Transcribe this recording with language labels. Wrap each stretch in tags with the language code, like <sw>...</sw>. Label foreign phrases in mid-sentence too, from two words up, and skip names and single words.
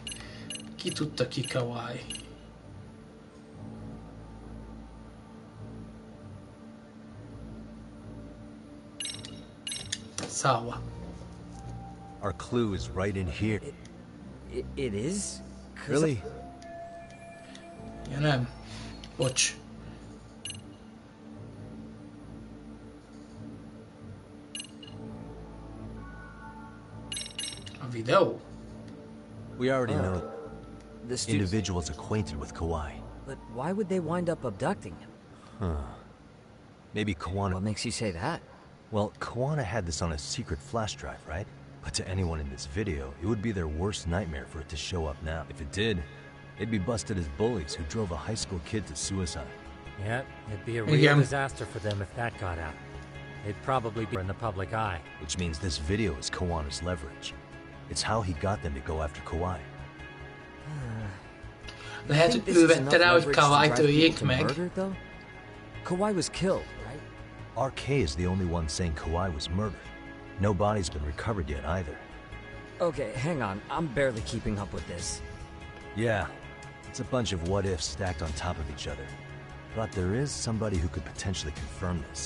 <hu>Ki tudta ki Kawai? Sawa.</hu> <en>Our clue is right in here. It is? Really?</en> <hu>Ja nem. Bocs. A videó?</hu> <en>We already know This dude's... individuals acquainted with Kawhi. But why would they wind up abducting him? Huh. Maybe Kawana... What makes you say that? Well, Kawana had this on a secret flash drive, right? But to anyone in this video, it would be their worst nightmare for it to show up now. If it did, they'd be busted as bullies who drove a high school kid to suicide. Yeah, it'd be a real disaster for them if that got out. They'd probably be in the public eye. Which means this video is Kawana's leverage. It's how he got them to go after Kawhi.</en> <hu>Lehet, hogy ő vette rá, hogy Kawhi-t öljék meg.</hu> <en>Kawhi was killed, right? RK is the only one saying Kawhi was murdered. No body's been recovered yet either. Okay, hang on. I'm barely keeping up with this. Yeah, it's a bunch of what-ifs stacked on top of each other. But there is somebody who could potentially confirm this.</en>